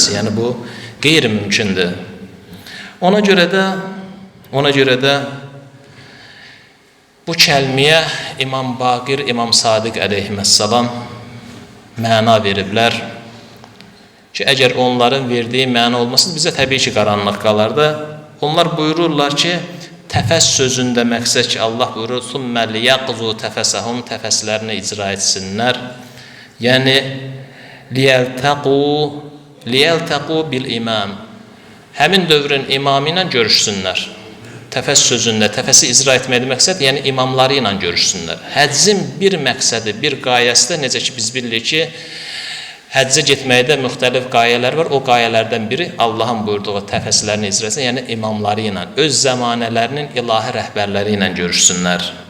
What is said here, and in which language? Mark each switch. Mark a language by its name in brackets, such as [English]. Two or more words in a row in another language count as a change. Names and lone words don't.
[Azerbaijani] Yəni, bu qeyri-mümkündür. Ona görə də bu kəlməyə İmam Baqir, İmam Sadiq əleyhissalam məna veriblər ki, əgər onların verdiyi məna olmasın, bizə təbii ki, qaranlıq qalardı. Onlar buyururlar ki, təfəs sözündə məqsəd ki, Allah buyurur, [Arabic] ثُمَّ لِيَقْضُوا تَفَسَهُمْ [Azerbaijani] təfəslərini icra etsinlər. Yəni, [Arabic] لِيَلْتَقُوا بِالْإِمَامِ [Azerbaijani] həmin dövrün imamı ilə görüşsünlər. Təfəs sözündə, təfəsi icra etməkdə məqsəd, yəni imamları ilə görüşsünlər. Həccin bir məqsədi, bir qayəsi də, necə ki, biz bilirik ki, həccə getməkdə müxtəlif qayələr var. O qayələrdən biri Allahın buyurduğu təfəslərini icra etsin, yəni imamları ilə, öz zəmanələrinin ilahi rəhbərləri ilə görüşsünlər.